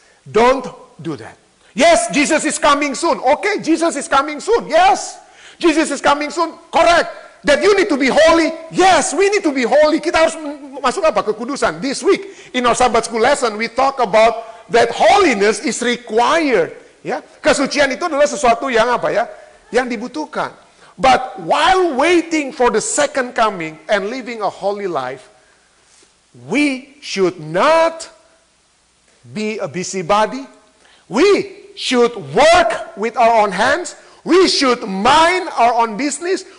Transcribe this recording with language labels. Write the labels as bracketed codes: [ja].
[en] Don't do that. Yes, Jesus is coming soon. Okay, Jesus is coming soon. Yes, Jesus is coming soon. Correct. That you need to be holy. Yes, we need to be holy. [id] Kita harus masuk apa? Kekudusan. [en] This week, in our Sabbath school lesson, we talk about that holiness is required. [id] Ya, kesucian itu adalah sesuatu yang apa ya? Yang dibutuhkan. [en] But while waiting for the second coming and living a holy life, we should not be a busybody. We should work with our own hands. We should mind our own business.